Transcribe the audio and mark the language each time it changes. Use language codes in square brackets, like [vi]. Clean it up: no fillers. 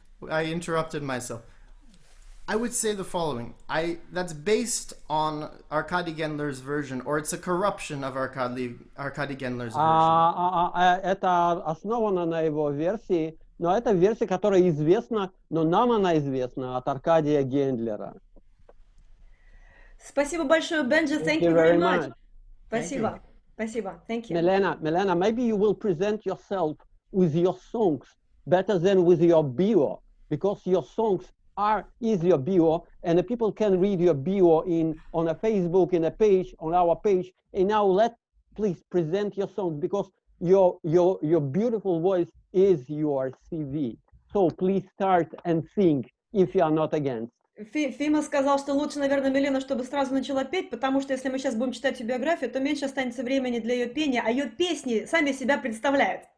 [en] I interrupted myself. I would say the following. That's based on Arkady Gendler's version, or it's a corruption of Arkady Gendler's version. [ru] Это основано на его версии, но это версия, которая известна, но нам она известна от Аркадия Гендлера. Спасибо большое, Benji. [en] Thank you very much. [ru] Спасибо. Спасибо. [en] Thank you. Milena, maybe you will present yourself with your songs better than with your bio, because your songs is your bio, and the people can read your bio on a Facebook, in a page, on our page. And now please present your songs, because your beautiful voice is your CV. So please start and sing if you are not against. [ru] Фима сказал, что лучше, наверное, Милена, чтобы сразу начала петь, потому что если мы сейчас будем читать ее биографию, то меньше останется времени для ее пения, а ее песни сами себя представляют.